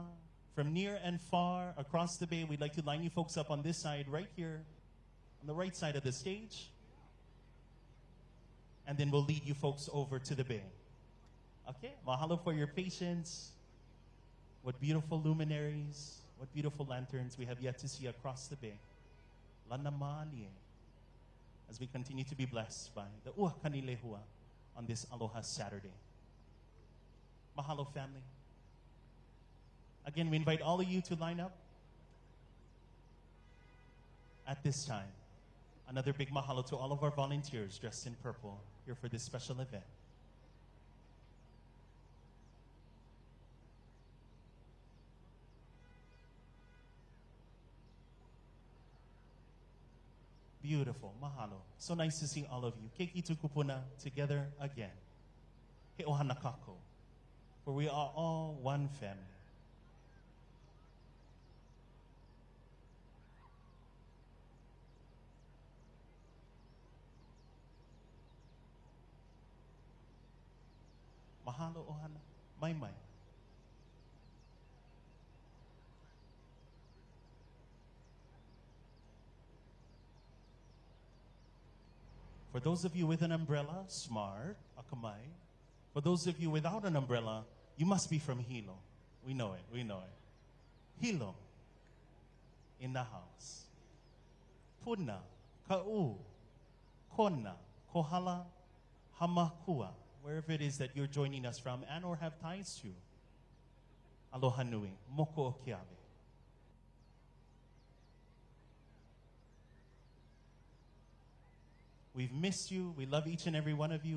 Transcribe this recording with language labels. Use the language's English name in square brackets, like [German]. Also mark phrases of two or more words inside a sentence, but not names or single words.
[English] From near and far across the bay, we'd like to line you folks up on this side, right here, on the right side of the stage. And then we'll lead you folks over to the bay. Okay, mahalo for your patience. What beautiful luminaries, what beautiful lanterns we have yet to see across the bay. [Hawaiian] Lana malie, [English] as we continue to be blessed by the [Hawaiian] ua kanilehua [English] on this Aloha Saturday. Mahalo, family. Again, we invite all of you to line up at this time. Another big mahalo to all of our volunteers dressed in purple here for this special event. Beautiful, mahalo. So nice to see all of you. [Hawaiian] Keiki tukupuna, [English] together again. [Hawaiian] He ohana kako, [English] for we are all one family. [Hawaiian] Mahalo ohana, mai. [English] For those of you with an umbrella, smart, akamai. For those of you without an umbrella, you must be from Hilo. We know it. Hilo, in the house. Puna, ka'u, kona, kohala, hamakua. Wherever it is that you're joining us from and or have ties to. [Hawaiian] Aloha nui, moko o keawe. [English] We've missed you. We love each and every one of you.